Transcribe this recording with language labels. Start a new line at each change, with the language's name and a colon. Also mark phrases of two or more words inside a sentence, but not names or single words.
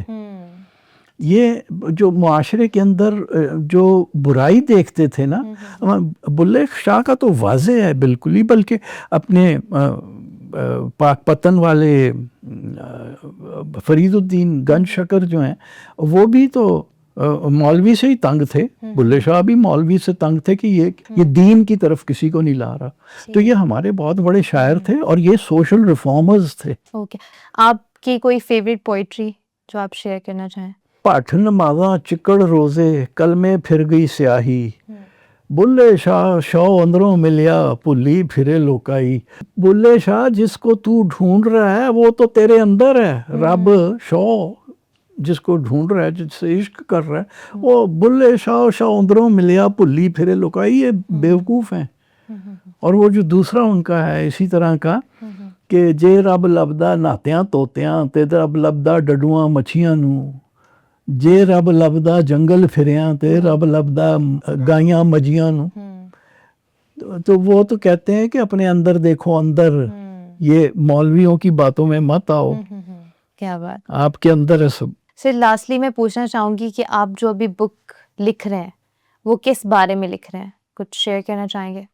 Urdu: یہ جو معاشرے کے اندر جو برائی دیکھتے تھے نا، بلے شاہ کا تو واضح ہے بالکل ہی، بلکہ اپنے پاک پتن والے فرید الدین گنج شکر جو ہیں وہ بھی تو مولوی سے ہی تنگ تھے. بلے شاہ بھی مولوی سے تنگ تھے کہ یہ دین کی طرف کسی کو نہیں لا رہا. تو یہ ہمارے بہت بڑے شاعر تھے اور یہ
English: social reformers
Urdu: تھے. اوکے، آپ کی کوئی
English: favourite poetry
Urdu: جو آپ شیئر کرنا چاہیں؟
Punjabi: پٹھ نمازاں چکڑ روزے کل میں پھر گئی سیاہی، بلے شاہ شو اندروں ملیا پھلی پھرے لوکائی.
Urdu: بلے شاہ جس کو تو ڈھونڈ رہا ہے وہ تو تیرے اندر ہے. رب شو جس کو ڈھونڈ رہا ہے، جس سے عشق کر رہا ہے، وہ
Punjabi: بلے شاہ شو اندروں ملیا پھلی پھرے لوکائی.
Urdu: یہ بیوقوف ہیں. اور وہ جو دوسرا ان کا ہے اسی طرح کا کہ
Punjabi: جے رب لبدا نہاتیاں توتیاں تے رب لبدا ڈڈواں مچھیاں نو، جے رب لبدا جنگل پھریاں تے رب لبدا گائیاں مجیاں نو.
Urdu: تو وہ تو کہتے ہیں کہ اپنے اندر دیکھو اندر، یہ مولویوں کی باتوں میں مت آؤ. کیا بات، آپ کے اندر ہے سب.
English: sir lastly
Urdu: میں پوچھنا چاہوں گی کہ آپ جو ابھی بک لکھ رہے ہیں وہ کس بارے میں لکھ رہے ہیں؟ کچھ شیئر کرنا چاہیں گے؟